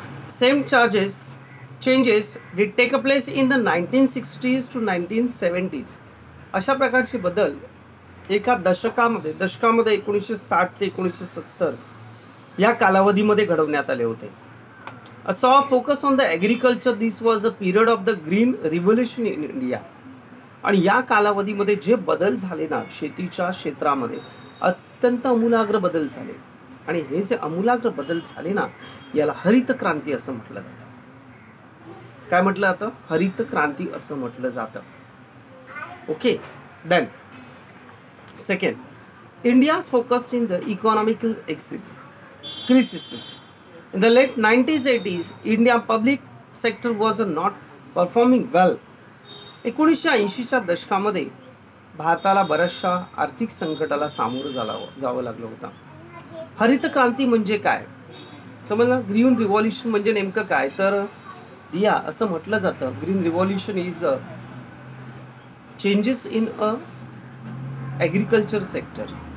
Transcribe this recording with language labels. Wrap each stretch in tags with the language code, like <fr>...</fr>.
<en>Same changes did take a place in the 1960s to 1970s.</en> <mr>अशा प्रकारचे बदल एका दशकामध्ये 1960 ते 1970 या कालावधीमध्ये घडवण्यात आले होते.</mr> <en>A soft focus on the agriculture, this was a period of the green revolution in India.</en> <mr>आणि या कालावधीमध्ये जे बदल झाले ना शेतीच्या क्षेत्रामध्ये अत्यंत अमूलाग्र बदल झाले आणि हे जे अमूलाग्र बदल झाले ना याला हरित क्रांती असं म्हटलं जातं. काय म्हटलं जातं? हरित क्रांती असं म्हटलं जातं. Okay,</mr> <en>Then second, India's focused in the economical crisis. In the late 90s-80s, India public sector was not performing well.</en> <mr>1980च्या दशकामध्ये भारताला बऱ्याचशा आर्थिक संकटाला सामोरं जावं लागलं होतं. हरित क्रांती म्हणजे काय समजलं? ग्रीन रिव्हॉल्युशन म्हणजे नेमकं काय तर दिया असं म्हटलं जातं.</mr> <en>Green revolution is a changes in a agriculture sector.</en>